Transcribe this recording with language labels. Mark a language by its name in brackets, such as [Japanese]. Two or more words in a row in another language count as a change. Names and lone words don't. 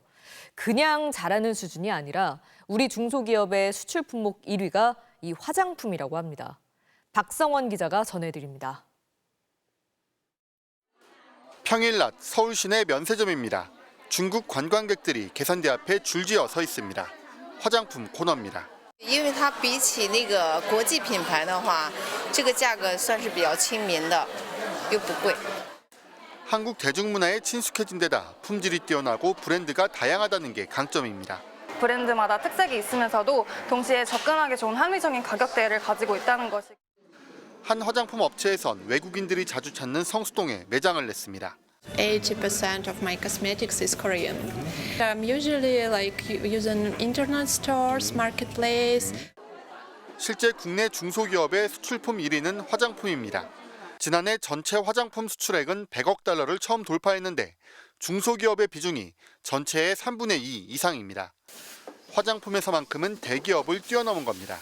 [Korean] 그냥 잘하는 수준이 아니라 우리 중소기업의 수출 품목 1위가 이 화장품이라고 합니다. 박성원 기자가 전해드립니다. 평일 낮 서울 시내 면세점입니다. 중국 관광객들이 계산대 앞에 줄지어 서 있습니다. 화장품 코너입니다. [Chinese] 因为它比起那个国际品牌的话，这个价格算是比较亲民的，又不贵。 [Korean] 한국 대중문화에 친숙해진 데다 품질이 뛰어나고 브랜드가 다양하다는 게 강점입니다. 브랜드마다 특색이 있으면서도 동시에 접근하기 좋은 합리적인 가격대를 가지고 있다는 것이. 한 화장품 업체에선 외국인들이 자주 찾는 성수동에 매장을 냈습니다. [English] 80% of my cosmetics is Korean. I'm usually using internet stores, marketplace. [Korean] 실제 국내 중소기업의 수출품 1위는 화장품입니다. 지난해 전체 화장품 수출액은 100억 달러를 처음 돌파했는데 중소기업의 비중이 전체의 3분의 2 이상입니다. 화장품에서만큼은 대기업을 뛰어넘은 겁니다.